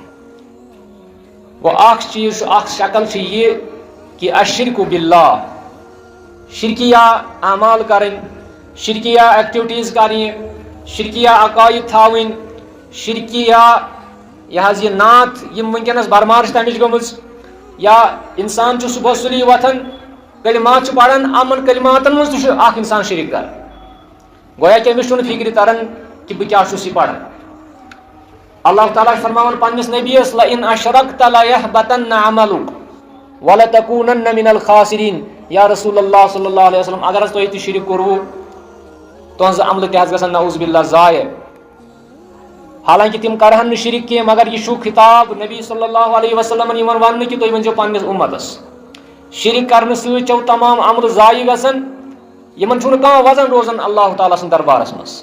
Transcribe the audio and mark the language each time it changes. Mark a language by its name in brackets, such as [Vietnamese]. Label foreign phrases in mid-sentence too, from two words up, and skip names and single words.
[Kashmiri] گوٚو اکھ چیٖز چھُ اکھ شکل چھِ یہِ کہ [Arabic] اشرکُ باللہ [Kashmiri] شرکیہ اعمال کرٕنۍ شرکیہ ایکٹیویٹیٖز کرنہِ شرکیہ عقائد تھاوٕنۍ شرکیہ یہ حظ یہ نعت یم ونکس برمار تمچ گٔمٕژ یا انسان چھُ صبح سُلی وۄتھان کلمات چھُ پران امن کلماتن منٛز تہِ چھُ اکھ انسان شریٖک کران. گویا کہ أمِس چھُنہٕ فکرِ تران کہ بہٕ کیٛاہ چھُس یہِ پران. اللہ تعالیٰ چھُ فرماوان پننِس نبیَس [Arabic] لئن اشرکت لیحبطن عملک ولتکونن من الخاسرین. یا رسول اللہ صلی اللہ علیہ وسلم [Kashmiri] اگر حظ تۄہہِ تہِ شرک کوٚروٕ تُہنٛز عملہٕ تہِ حظ گژھن [Arabic] نعوذ باللہ [Kashmiri] ضایع. حالانکہ تم کرہن نہٕ شرک کینٛہہ مگر یہ چھُ خطاب نبی [Arabic] صلی اللہ علیہ وسلم [Kashmiri] یِمن وننہٕ کہ تُہۍ ؤنزیو پننِس اُمتس شرک کرنہٕ سۭتۍ چھو تمام عملہٕ ضایع گژھان یِمن چھُنہٕ کانٛہہ وزن روزان اللہ تعالیٰ سٕنٛدِ دربارس منٛز.